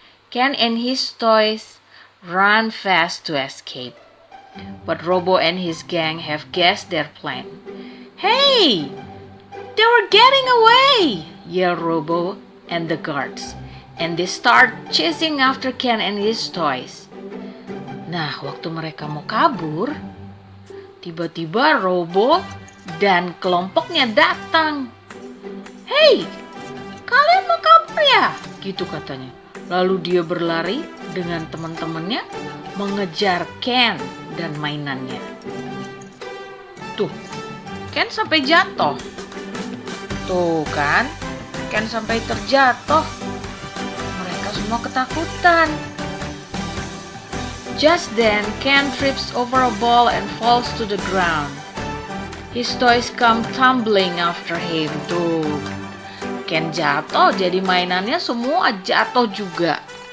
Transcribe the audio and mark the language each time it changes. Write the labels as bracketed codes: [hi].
[en] Ken and his toys run fast to escape. But Robo and his gang have guessed their plan. Hey! They were getting away! Yelled Robo and the guards. And they start chasing after Ken and his toys. [id] Nah, waktu mereka mau kabur, tiba-tiba Robo dan kelompoknya datang. Hey! Kalian mau kabur ya? Gitu katanya. Lalu dia berlari dengan teman-temannya mengejar Ken dan mainannya. Tuh, Ken sampai jatuh. Tuh kan, Ken sampai terjatuh. Mereka semua ketakutan. [en] Just then, Ken trips over a ball and falls to the ground. His toys come tumbling after him. [id] Tuh, Ken jatuh, jadi mainannya semua jatuh juga.